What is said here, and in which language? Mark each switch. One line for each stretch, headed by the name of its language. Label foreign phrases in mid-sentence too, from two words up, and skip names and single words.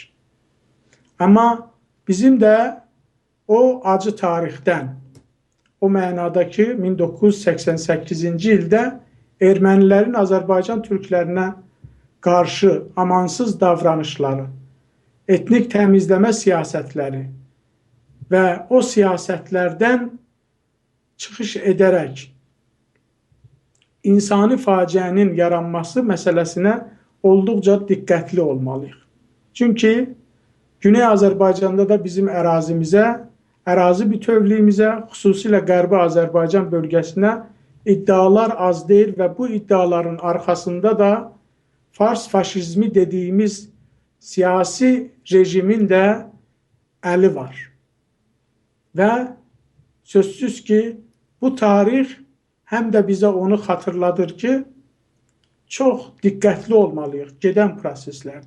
Azerbaijani: Amma bizim də o acı tarixdən, o mənada ki, 1988-ci ildə ermənilərin Azərbaycan türklərinə qarşı amansız davranışları, etnik təmizləmə siyasətləri və o siyasətlərdən çıxış edərək insani faciənin yaranması məsələsinə olduqca diqqətli olmalıyıq. Çünki Güney Azərbaycanda da bizim ərazimizə, ərazi bütövlüyümüzə, xüsusilə Qərbi Azərbaycan bölgəsinə iddialar az deyil və bu iddiaların arxasında da Fars faşizmi dediğimiz siyasi rejimin de eli var.
Turkish: Ve sözsüz ki bu tarih hem de bize onu hatırladır ki çok dikkatli olmalıyız giden proseslerde.